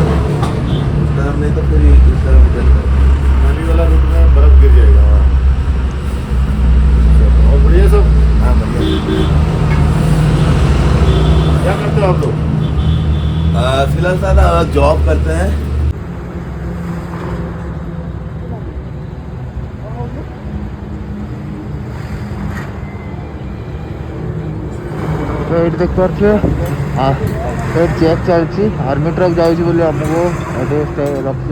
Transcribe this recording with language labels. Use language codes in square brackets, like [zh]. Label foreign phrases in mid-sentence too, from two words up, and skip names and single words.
[hi] उस तरफ नहीं तो फिर इस तरफ निकल गया। मनाली वाला रूट में बर्फ गिर जाएगा। और बढ़िया सब? हाँ बढ़िया। क्या करते हो आप लोग? फिलहाल सारा जॉब करते हैं। [or] ଏଇଠି ଦେଖିପାରୁଥିବେ ସେଇଠି ଚେକ୍ ଚାଲିଛି, [en] army truck [or] ଯାଉଛି ବୋଲି ଆମକୁ ଏଠି ରଖି।